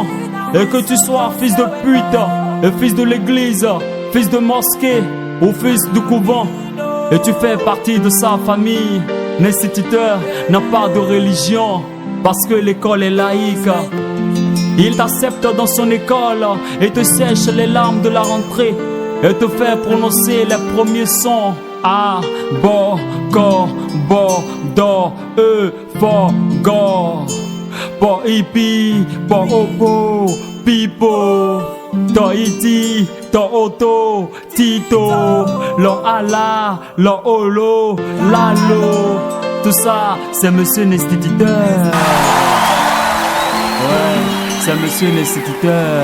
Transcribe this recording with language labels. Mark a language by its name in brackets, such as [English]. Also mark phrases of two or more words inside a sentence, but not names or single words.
[French] Et que tu sois fils de pute, fils de l'église, fils de mosquée ou fils du couvent, et tu fais partie de sa famille, l'instituteur n'a pas de religion, parce que l'école est laïque. Il t'accepte dans son école et te sèche les larmes de la rentrée et te fait prononcer les premiers sons. A, bo, ko, bo, do, e, fo, go. Po, ipi, po, opo, pipo. To, iti, to, oto, tito. Lo, ala, lo, olo, lalo. Tout ça, c'est monsieur l'instituteur. Ouais, c'est monsieur l'instituteur.